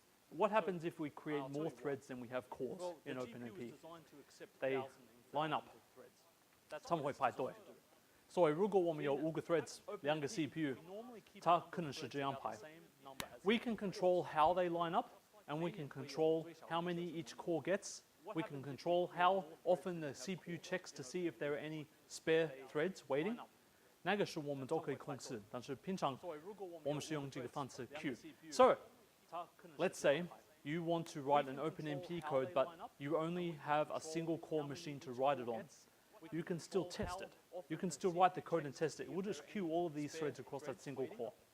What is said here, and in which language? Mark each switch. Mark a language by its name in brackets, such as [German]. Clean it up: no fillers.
[English] What happens if we create more threads than we have cores in OpenMP? They line up. [Chinese] 他们会排队。所以如果我们有5个 threads， 2个 CPU， 它可能是这样排。 [English] We can control how they line up, and we can control how many each core gets. We can control how often the CPU checks to see if there are any spare threads waiting. [Chinese] 那个是我们都可以控制，但是平常我们是用这个方式 Q. [English] So, let's say you want to write an OpenMP code, but you only have a single core machine to write it on. You can still test it. You can still write the code and test it. It will just queue all of these threads across that single core.